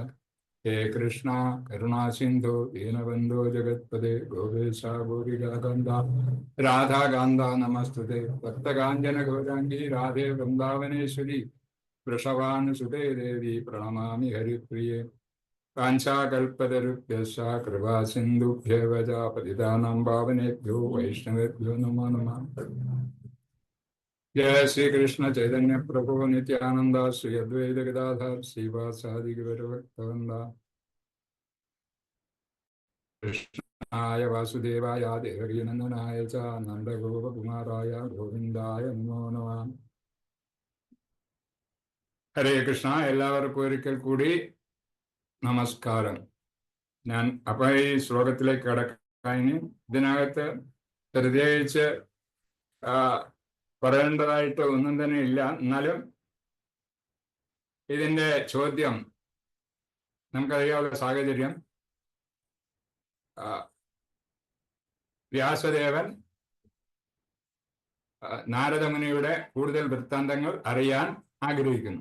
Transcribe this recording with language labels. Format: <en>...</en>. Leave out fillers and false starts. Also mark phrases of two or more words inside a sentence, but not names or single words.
<sa>ഹേ കൃഷ്ണ കരുണാസിന്ധു ദീനബന്ധോ ജഗത്പദേ ഗോപേശ ഗോപികാന്ത രാധാകാന്ത നമസ്തുതേ. ഭക്തകാഞ്ചന ഗൗരാംഗി രാധേ വൃന്ദാവനേശ്വരി വൃഷഭാനുസുതേ ദേവി പ്രണമാമി ഹരിപ്രിയേ. കാഞ്ചാകൽപതരുഭ്യശ്ച കൃപാ സിന്ധുഭ്യവ ച പതിതാനാം പാവനേഭ്യോ വൈഷ്ണവേഭ്യോ നമോ നമഃ. जय श्री कृष्ण चैतन्य प्रभु नित्यानंद श्री अद्वैत गदाधर श्रीवासादि गौरभक्तवृंद. कृष्णाय वासुदेवाय देवकीनंदनाय च नंदगोपकुमाराय गोविंदाय नमो नमः.</sa> <ml>ഹരേ കൃഷ്ണ. എല്ലാവർക്കും ഒരിക്കൽ കൂടി നമസ്കാരം. ഞാൻ അപ്പൊ ഈ ശ്ലോകത്തിലേക്ക് കടക്കാൻ ഇതിനകത്ത് പ്രത്യേകിച്ച് പറയേണ്ടതായിട്ട് ഒന്നും തന്നെ ഇല്ല. എന്നാലും ഇതിന്റെ ചോദ്യം നമുക്കറിയാവുന്ന സാഹചര്യം, വ്യാസദേവൻ നാരദമുനിയുടെ കൂടുതൽ വൃത്താന്തങ്ങൾ അറിയാൻ ആഗ്രഹിക്കുന്നു.</ml>